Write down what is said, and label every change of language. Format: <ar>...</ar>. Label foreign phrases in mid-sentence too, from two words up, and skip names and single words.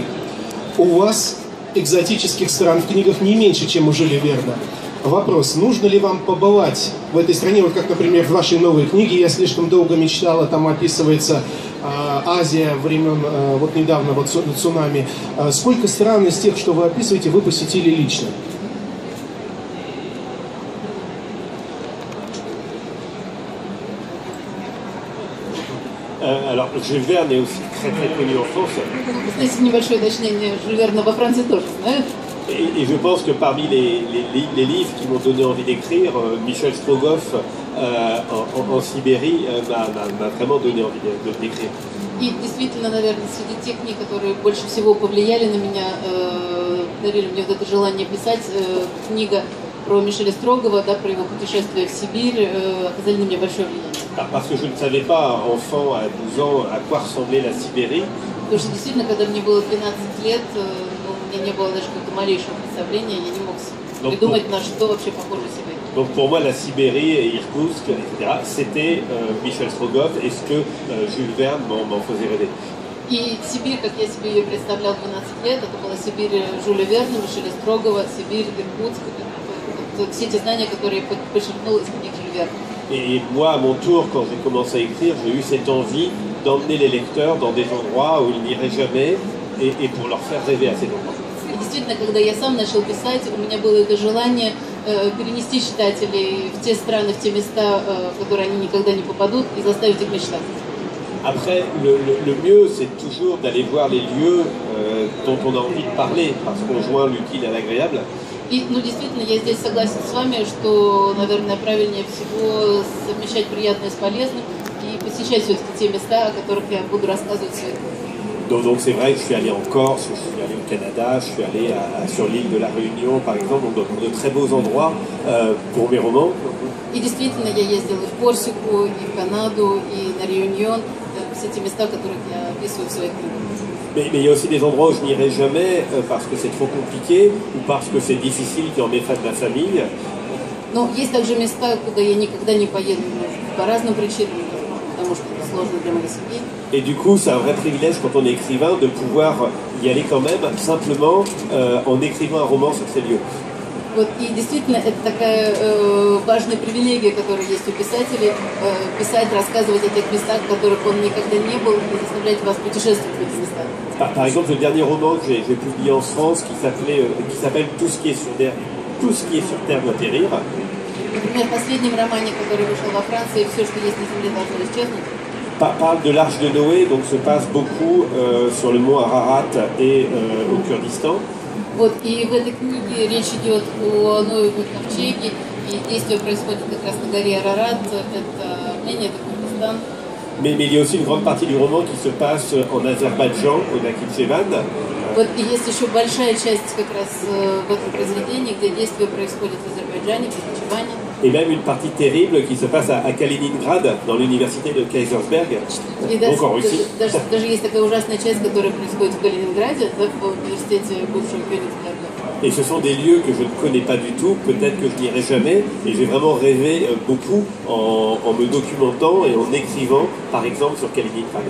<ru>У вас экзотических стран в книгах не меньше, чем у Жюля Верна. Вопрос, нужно ли вам побывать в этой стране, вот как, например, в вашей новой книге «Я слишком долго мечтала», там описывается Азия времен, вот недавно, вот цунами. Сколько стран из тех, что вы описываете, вы посетили лично?</ru> <fr>Alors, Jules Verne est aussi très très connu en France.</fr> <ru>Знаете, небольшое уточнение, Жюль Верна во Франции тоже знают.</ru> <fr>Et je pense que parmi les livres qui m'ont donné envie d'écrire, Michel Strogoff en Sibérie m'a vraiment donné envie d'écrire.</fr> <ru>И действительно, наверное, среди тех книг, которые больше всего повлияли на меня, дарили мне вот это желание писать, книга про Мишеля Строгова, да, про его путешествие в Сибирь, оказали на меня большое влияние.</ru> <fr>Parce que je ne savais pas, enfant, à 12 ans, à quoi ressemblait la Sibérie.</fr> <ru>Потому что действительно, когда мне было 12 лет, у меня не было даже какого-то малейшего представления, я не мог придумать, на что вообще похожа Сибирь.</ru> <fr>Donc pour moi, la Sibérie et Irkoutsk, etc., c'était Michel Strogoff et ce que Jules Verne m'en faisait rêver.</fr> <ru>И Сибирь, как я себе ее представлял в 12 лет, это была Сибирь Жюля Верна, Мишеля Строгова, Сибирь, Иркутск, все эти знания, которые я почерпнул из книг Жюля Верна.</ru> <fr>Et moi, à mon tour, quand j'ai commencé à écrire, j'ai eu cette envie d'emmener les lecteurs dans des endroits où ils n'iraient jamais et pour leur faire rêver à ces endroits.</fr> <ru>И действительно, когда я сам начал писать, у меня было это желание перенести читателей в те страны, в те места, в которые они никогда не попадут, и заставить их мечтать.</ru> <fr>Après, le mieux, c'est toujours d'aller voir les lieux dont on a envie de parler, parce qu'on joint l'utile à l'agréable.</fr> <ru>И, ну, действительно, я здесь согласен с вами, что, наверное, правильнее всего совмещать приятное с полезным и посещать все-таки те места, о которых я буду рассказывать сегодня.</ru> <fr>Donc c'est vrai que je suis allé en Corse, je suis allé au Canada, je suis allé sur l'île de la Réunion, par exemple, donc de très beaux endroits pour mes romans.</fr> <ru>И действительно, я ездила в Корсику, и в Канаду, и на Реюньон, все те места, которые я описываю в своих книгах.</ru> <fr>Mais il y a aussi des endroits où je n'irai jamais parce que c'est trop compliqué ou parce que c'est difficile qui en méfait de ma famille.</fr> <ru>Но есть также места, куда я никогда не поеду по разным причинам, потому что это сложно для моей семьи.</ru> <fr>Et du coup, c'est un vrai privilège quand on est écrivain de pouvoir y aller quand même, simplement en écrivant un roman sur ces lieux.</fr> <ru>Вот, и действительно, это такая важная привилегия, которая есть у писателей, писать, рассказывать о тех местах, в которых он никогда не был, и заставлять вас путешествовать в этих местах.</ru> <fr>Par exemple, le dernier roman que j'ai publié en France, qui s'appelle Tout ce qui est sur Terre doit périr.</fr> <ru>Например, в последнем романе, который вышел во Франции, «Все, что есть на земле, должно исчезнуть»,</ru> <fr>Parle de l'arche de Noé, donc se passe beaucoup sur le mont Ararat et au Kurdistan.</fr> <ru>Вот, и в этой книге речь идет о Ноевом ковчеге, и действие происходит как раз на горе Арарат, это Армения, это Курдистан.</ru> <fr>Mais il y a aussi une grande partie du roman qui se passe en Azerbaïdjan, au Nakhitchevan.</fr> <ru>Вот, и есть еще большая часть как раз в этом произведении, где действие происходит в Азербайджане, в Нахичеване.</ru> <fr>Et même une partie terrible qui se passe à Kaliningrad, dans l'université de Kaisersberg, donc en Russie.</fr> <ru>Даже есть такая ужасная часть, которая происходит в Калининграде, в университете бывшего Кёнигсберга.</ru> <fr>Et ce sont des lieux que je ne connais pas du tout, peut-être que je n'irai jamais, et j'ai vraiment rêvé beaucoup en me documentant et en écrivant, par exemple, sur Kaliningrad.</fr>